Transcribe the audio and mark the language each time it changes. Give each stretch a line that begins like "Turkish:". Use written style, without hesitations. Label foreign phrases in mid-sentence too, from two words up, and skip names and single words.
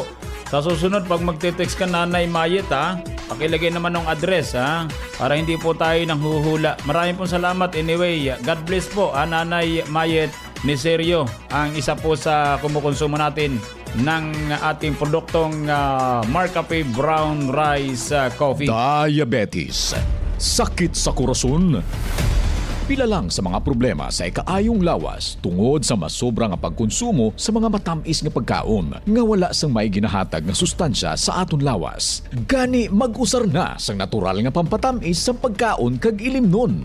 Filipino: Sa susunod pag magte-text ka Nanay Mayet, ha, pakilagay naman ng address, ha, para hindi po tayo nang huhula. Maraming pong salamat anyway.
English: God bless
Filipino: po, Nanay Mayet Niserio, ang isa po sa kumukonsumo natin ng ating produktong Marcafe Brown Rice Coffee.
Hiligaynon: Diabetes, sakit sa korason, pila lang sa mga problema sa ikaayong lawas tungod sa masobra nga pagkonsumo sa mga matamis nga pagkaon nga wala sang may ginahatag nga sustansya sa aton lawas. Gani mag-usar na sang natural nga pampatamis sa pagkaon kag ilimnon.